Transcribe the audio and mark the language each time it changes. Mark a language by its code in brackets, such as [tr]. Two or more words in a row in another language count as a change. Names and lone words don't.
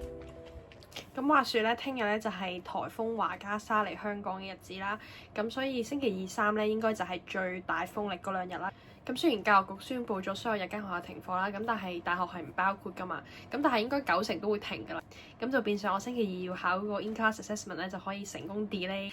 [yue] 咁話説咧，聽日咧就係颱風華加莎嚟香港嘅日子啦，咁所以星期2、3咧應該就係最大風力嗰2日啦。咁雖然教育局宣布咗所有日間學校停課啦，咁但係大學係唔包括噶嘛，咁但係應該90%都會停噶啦，咁就變相我星期2要考嗰個 [en] in-class assessment [yue] 咧就可以成功 delay。